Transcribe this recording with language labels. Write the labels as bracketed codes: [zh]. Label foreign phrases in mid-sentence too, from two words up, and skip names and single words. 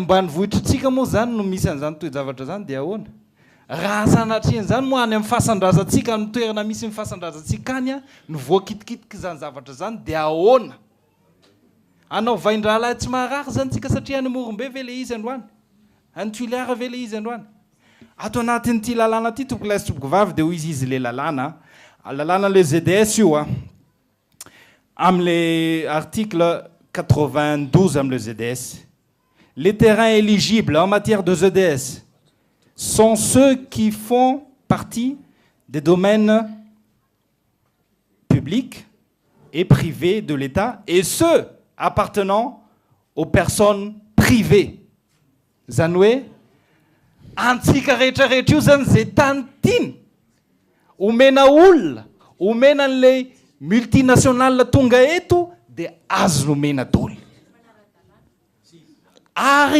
[mg] ambanivohitritsika moa zany no misy an'izany toe-javatra zany dia ahoana raha sanatriany zany moa any amin'ny fahasandrazatsika ny toerana misy ny fahasandrazatsika any no voakitikitiky zany zavatra zany dia ahoana anao vaindralahy tsy maharary zany tsika satria any amorombe ve le izy androany any tuiliara ve le izy androany ato anatin'ity lalàna ty topokilasy topokivavy dia hoy izy le lalàna le ZDS io am'le article 92 am'le ZDS [fr] les terrains éligibles en matière de ZDS sont ceux qui font partie des domaines publics et privés de l'État et ceux appartenant aux personnes privées. [mg] Zanoué, antsika rehetrarehetra io zany zay tany tiny omena olona omena an'le multinationale tonga eto dia azo nomena dolo ary